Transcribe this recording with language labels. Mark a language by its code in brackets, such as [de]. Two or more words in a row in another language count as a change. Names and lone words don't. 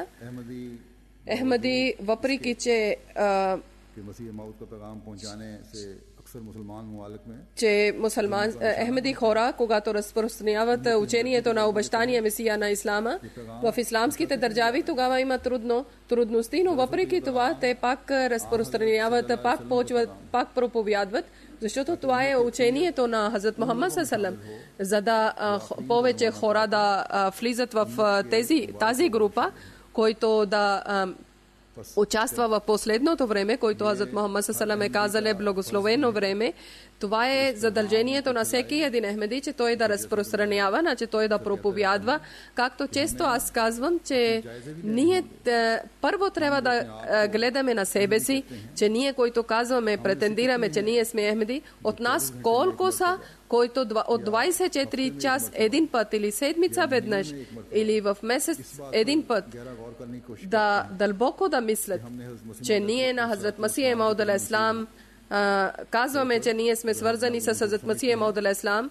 [bg] Ахмади, въпреки че Ахмади хора, когато разпространяват учението на обещания Месия на Ислама в исламските държави, тогава има трудности, но въпреки това те пак разпространяват, пак проповядват, защото това е учението на Хазрат Мухаммад [ar] صلى الله عليه وسلم, [bg] за да повече хора да влизат в тази група, който да участва в последното време, който Хазрат Мухаммад [ar] صلى الله عليه وسلم [bg] е казал благословено време. Това е задължението на всеки един ахмеди, че той да разпространява, че той да проповядва. Както често аз казвам, че ние първо трябва да гледаме на себе си, че ние, които казваме, претендираме, че ние сме ахмеди, от нас колко са, който от 24 час един път или седмица веднъж или в месец един път да дълбоко да мислят, че ние на Хазрат Масих Мауд алейхиссалам казваме, че ние сме свързани с Хазрат Масих Мауд алейхиссалам.